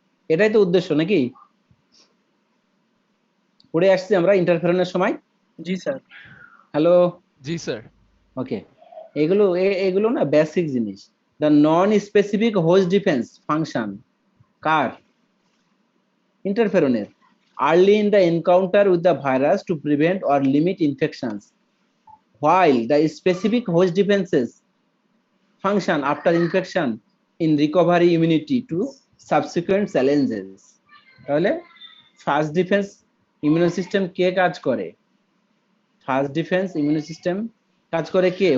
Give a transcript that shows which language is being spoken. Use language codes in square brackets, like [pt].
[bn] এটাই তো উদ্দেশ্য, নাকি? পড়ে আসছি আমরা ইন্টারফেরনের সময়। জি স্যার। হ্যালো। জি স্যার। ওকে, এগুলো না বেসিক জিনিস। [en] the non specific host defence function [bn] car? ইন্টারফেরনের। [en] Early in the encounter with the virus to prevent or limit infections, while the specific host defenses function after infection in recovery immunity to subsequent challenges. [bn] তাহলে first defence immuno system কে কাজ করে? First defence immuno system কাজ করে কে?